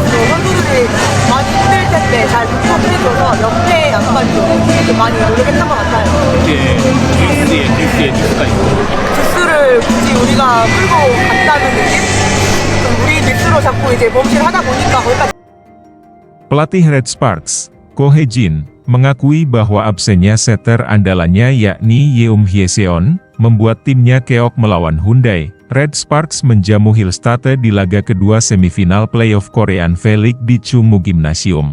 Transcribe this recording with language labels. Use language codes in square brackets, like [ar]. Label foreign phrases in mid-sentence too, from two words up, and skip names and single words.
[ko] 또 선수들이 많이 힘들 텐데 잘 극복해줘서 연패 약간 좀 많이 노력했던 것 같아요. 이제 듀스의 듀스가 있고 주스를 굳이 우리가 끌고 간다는 느낌? 좀 우리 믹스로 자꾸 이제 범실 하다 보니까 거기까지. [id] Pelatih Red Sparks, Ko Hye-jin, mengakui bahwa absennya setter andalannya yakni Yeom Hye-seon, membuat timnya keok melawan Hyundai. Red Sparks menjamu Hillstate di laga kedua semifinal playoff Korean V-League di Chungmu Gymnasium.